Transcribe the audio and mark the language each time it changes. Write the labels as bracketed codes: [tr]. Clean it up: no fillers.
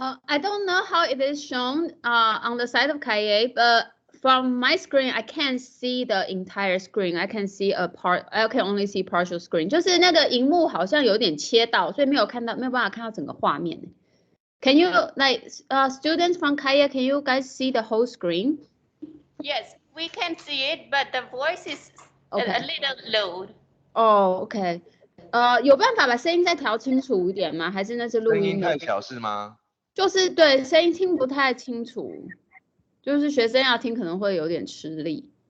[en] I don't know how it is shown on the side of Khayay, but from my screen, I can't see the entire screen. I can see a part. I can only see partial screen. [zh] 就是那个荧幕好像有点切到，所以没有办法看到整个画面。 [en] Can you students from Khayay? Can you guys see the whole screen? Yes, we can see it, but the voice is a little low. Oh, OK. [zh] 有办法把声音再调清楚一点吗？还是那是录声音音的？太小是吗？就是对，声音听不太清楚，就是学生要听可能会有点吃力。